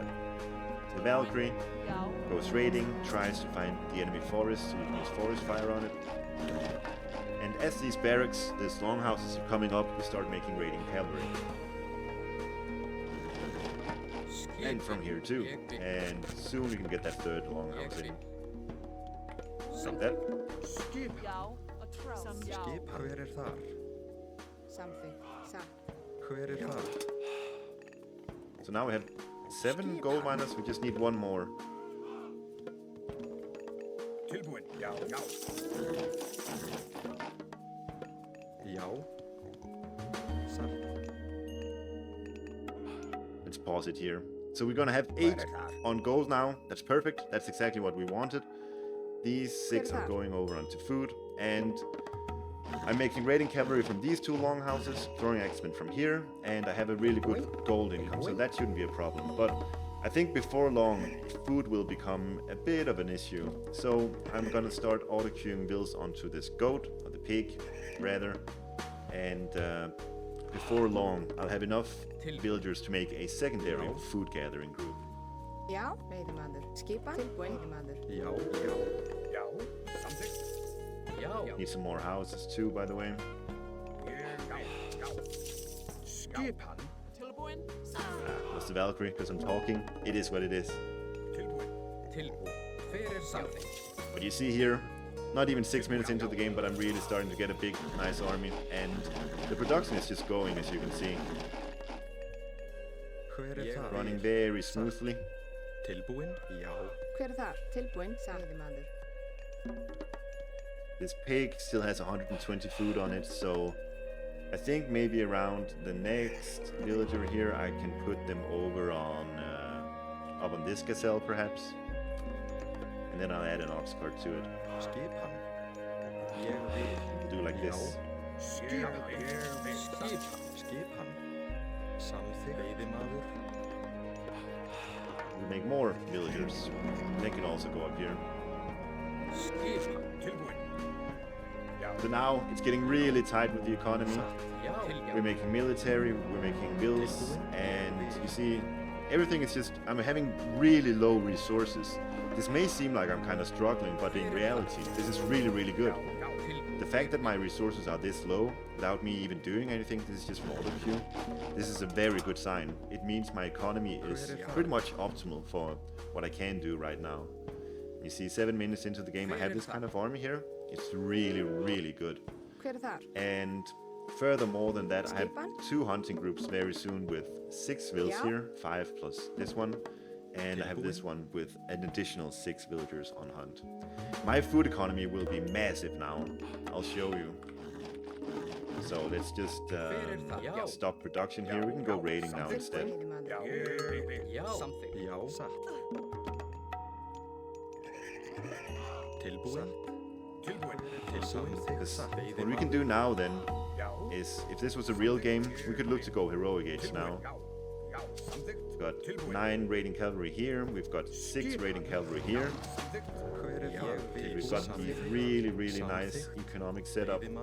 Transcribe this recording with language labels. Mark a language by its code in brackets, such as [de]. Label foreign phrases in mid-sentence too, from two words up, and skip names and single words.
[en] The Valkyrie goes raiding, tries to find the enemy forest, so you can use forest fire on it. And as these barracks, these longhouses are coming up, we start making raiding cavalry. And from here too. And soon we can get that third longhouse in. Like that. [is] Skip, hver þar? Hver þar? [en] So now we have 7 gold miners, we just need 1 more. [is] Tilbúin, já. Já. Satt. [en] Let's pause it here. So we're gonna have 8 on gold now. That's perfect. That's exactly what we wanted. These 6 are going over onto food, and I'm making raiding cavalry from these 2 longhouses, throwing axemen from here, and I have a really good gold income, so that shouldn't be a problem. But I think before long, food will become a bit of an issue. So I'm gonna start auto-queuing bills onto this goat, or the pig, rather, and before long, I'll have enough villagers to make a secondary food gathering group. [is] Já, veiðimaður. Skipan, tilbúin, veiðimaður. Já. Samþykkt. Já. [en] Need some more houses too, by the way. [is] Skipan. [en] Lost the Valkyrie because I'm talking. It is what it is. [is] Tilbúin. Hver samþykkt? [en] But you see here, not even 6 minutes into the game, but I'm really starting to get a big, nice army, and the production is just going, as you can see. [is] Hver þar? [en] Running very smoothly. [is] Tilbúin, já. Hver þar? Tilbúin, veiðimaður. [en] This pig still has 120 food on it, so I think maybe around the next villager here I can put them over on up on this gazelle perhaps, and then I'll add an ox cart to it. [is] Skipan. [en] We'll do like this. [is] Skipan. Samþykkt. Veiðimaður. [en] We'll make more villagers. They can also go up here. [is] Skipan. Tilbúin. [en] So now it's getting really tight with the economy. We're making military, we're making bills, and you see, everything is just, I'm having really low resources. This may seem like I'm kind of struggling, but in reality, this is really, really good. The fact that my resources are this low, without me even doing anything, this is just from auto-queue, this is a very good sign. It means my economy is pretty much optimal for what I can do right now. You see, 7 minutes into the game, I have this kind of army here. It's really, really good. [is] Hver þar? [en] And furthermore than that, I have 2 hunting groups very soon with 6 vills here, 5 plus this one, and I have this one with an additional 6 villagers on hunt. My food economy will be massive now. I'll show you. So let's just stop production here. We can go raiding now instead. [is] Samþykkt. Já. Satt. Tilbúin. [en] What we can do now then is, if this was a real game, we could look to go heroic age now. We've got 9 raiding cavalry here, we've got 6 raiding cavalry here. We've got the really, really nice economic setup.